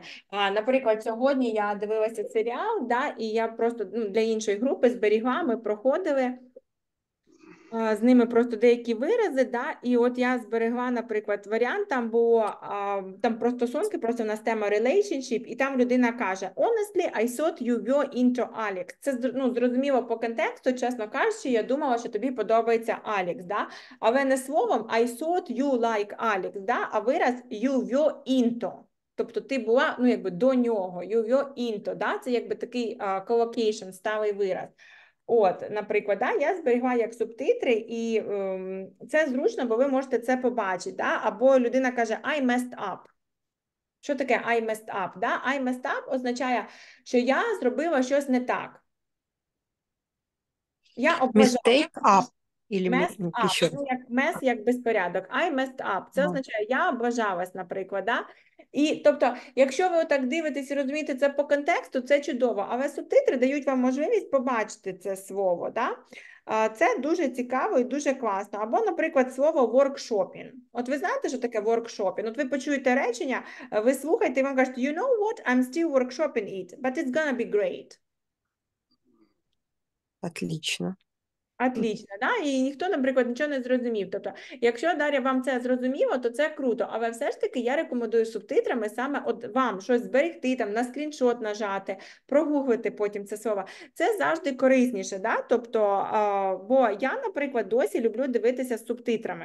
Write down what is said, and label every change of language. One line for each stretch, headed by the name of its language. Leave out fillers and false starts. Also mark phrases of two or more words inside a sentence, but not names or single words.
Ukrainian: Наприклад, сьогодні я дивилася серіал, да, і я просто для іншої групи зберігла, ми проходили з ними просто деякі вирази, да, і от я зберегла, наприклад, варіант, там було, там про стосунки, просто в нас тема relationship, і там людина каже,
English: honestly, I thought you were into Alex.
Ukrainian: Це, зрозуміло по контексту, чесно кажучи, я думала, що тобі подобається Алекс, да, але не словом
English: I thought you like Alex,
Ukrainian: да, а вираз
English: you were into.
Ukrainian: Тобто ти була, якби до нього,
English: you were into,
Ukrainian: да, це якби такий collocation, сталий вираз. От, наприклад, да, я зберігла як субтитри, і це зручно, бо ви можете це побачити. Да? Або людина каже
English: I messed up.
Ukrainian: Що таке
English: I messed up?
Ukrainian: Да?
English: I messed up
Ukrainian: означає, що я зробила щось не так. Я облажала.
English: Mistake up. Messed up.
Ukrainian: Як mess, як безпорядок.
English: I messed up.
Ukrainian: Це означає, я облажалась, наприклад. Да? І, тобто, якщо ви отак дивитесь і розумієте це по контексту, це чудово. Але субтитри дають вам можливість побачити це слово. Да? Це дуже цікаво і дуже класно. Або, наприклад, слово workshopping. От ви знаєте, що таке workshopping? От ви почуєте речення, ви слухаєте і вам кажуть,
English: you know what, I'm still workshopping it, but it's gonna be great.
Russian: Отлично. Отлично, да?
Ukrainian: І ніхто, наприклад, нічого не зрозумів. Тобто, якщо, Дар'я, вам це зрозуміло, то це круто. Але все ж таки я рекомендую субтитрами саме от вам щось зберегти, там, на скріншот нажати, прогуглити потім це слово. Це завжди корисніше, да? Тобто, бо я, наприклад, досі люблю дивитися з субтитрами.